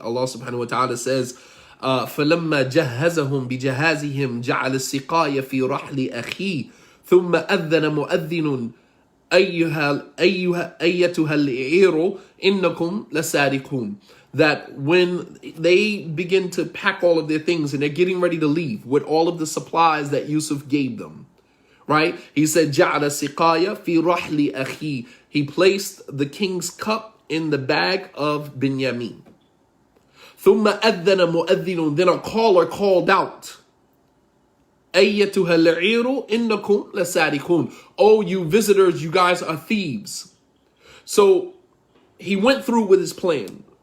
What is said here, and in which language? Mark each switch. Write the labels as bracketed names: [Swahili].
[English] Allah subhanahu wa ta'ala says, [Arabic] فَلَمَّا جَهَّزَهُمْ بِجَهَازِهِمْ جَعَلَ السِّقَايَ فِي رَحْلِ أَخِيهِ ثُمَّ أَذَّنَ مُؤَذِّنٌ أَيَّتُهَا الْعِيرُ إِنَّكُمْ لَسَارِقُونَ. [English] That when they begin to pack all of their things and they're getting ready to leave with all of the supplies that Yusuf gave them, right? He said, [Arabic] جَعَلَ السِّقَايَ فِي رَحْلِ أَخِيهِ. [English] He placed the king's cup in the bag of Binyamin. [Arabic] ثُمَّ أَذَّنَ مُؤَذِّنٌ. [English] Then a caller called out, [Arabic] أَيَّتُهَا الْعِيرُ إِنَّكُمْ لَسَارِقُونَ. [English] Oh, you visitors, you guys are thieves. So he went through with his plan.